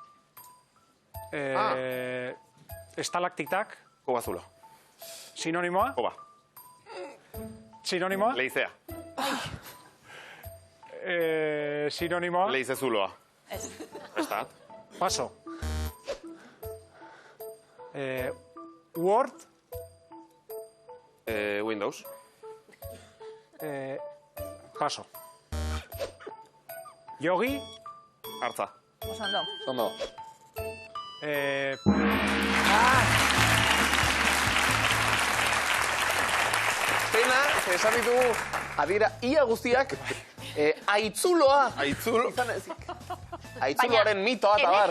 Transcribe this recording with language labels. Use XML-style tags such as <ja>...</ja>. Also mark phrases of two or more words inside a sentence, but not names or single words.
<eu>estalaktitak, Koba zulo. sinonimoa, Koba. sinonimoa, Leizea. sinonimoa, Leize zuloa. Ez. Estat. paso. Word, Windows. paso. Yogi, Hartza. Oso ondo. Ondo. Pena, esan ditugu, adira ia guztiak, aitzuloa. Aitzulo. Aitzuloaren mitoa eta bar.</eu>